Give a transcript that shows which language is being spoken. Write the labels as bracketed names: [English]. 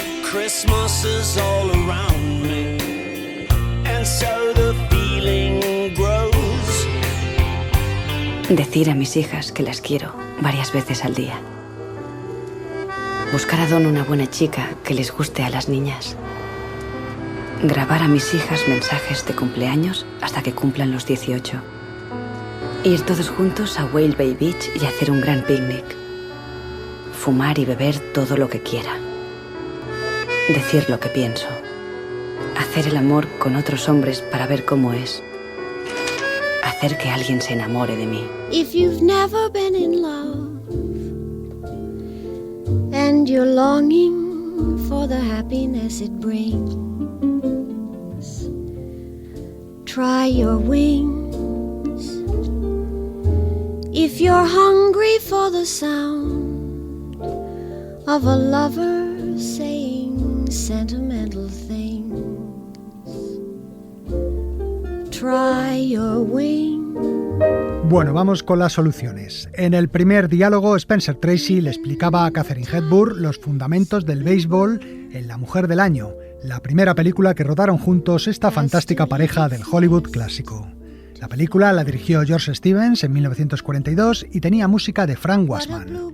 [English] Christmas is all around me, and so the feeling grows. [Spanish] Decir a mis hijas que las quiero varias veces al día. Buscar a Don una buena chica que les guste a las niñas. Grabar a mis hijas mensajes de cumpleaños hasta que cumplan los 18. Ir todos juntos a Whale Bay Beach y hacer un gran picnic. Fumar y beber todo lo que quiera. Decir lo que pienso. Hacer el amor con otros hombres para ver cómo es. Hacer que alguien se enamore de mí. [English] If you've never been in love and you're longing for the happiness it brings, try your wings. If you're hungry for the sound of a lover saying sentimental things, try your wings. [Spanish] Bueno, vamos con las soluciones. En el primer diálogo, Spencer Tracy le explicaba a Katharine Hepburn los fundamentos del béisbol en La Mujer del Año, la primera película que rodaron juntos esta fantástica pareja del Hollywood clásico. La película la dirigió George Stevens en 1942 y tenía música de Frank Wassman.